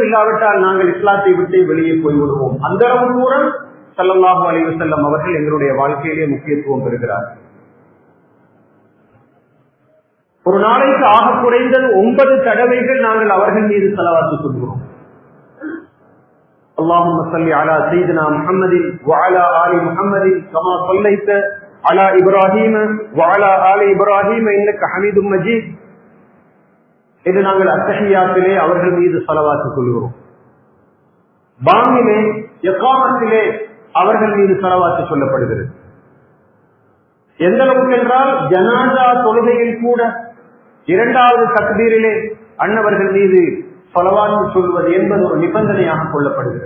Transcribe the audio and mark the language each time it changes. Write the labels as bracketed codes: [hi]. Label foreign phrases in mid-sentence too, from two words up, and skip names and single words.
[ta] இல்லாவிட்டால் நாங்கள் இஸ்லாத்தை விட்டு வெளியே போய்விடுவோம். அந்த அளவு தூரம் [ar] صلى الله عليه وسلم [ta] அவர்கள் எங்களுடைய வாழ்க்கையிலே முக்கியத்துவம் பெறுகிறார்கள். ஒரு நாளைக்கு ஆக குறைந்தது 9 தடவைகள் நாங்கள் அவர்கள் மீது ஸலவாத் சொல்கிறோம். [ar] اللهم صل على سيدنا محمد وعلى آل محمد كما صليت على إبراهيم وعلى آل إبراهيم إنك حميد مجيد [ta] என்று நாங்கள் அத்தஹியாத்திலே அவர்கள் மீது ஸலவாத் சொல்கிறோம். பாங்கிலே இகாமத்திலே அவர்கள் மீது ஸலவாத் சொல்லப்படுகிறது. எந்த அளவுக்கு என்றால், ஜனாஸா தொழுகையில் கூட 2வது தக்பீரிலே அன்னவர்கள் மீது ஸலவாத் சொல்வது என்பது ஒரு நிபந்தனையாக கொள்ளப்படுகிறது.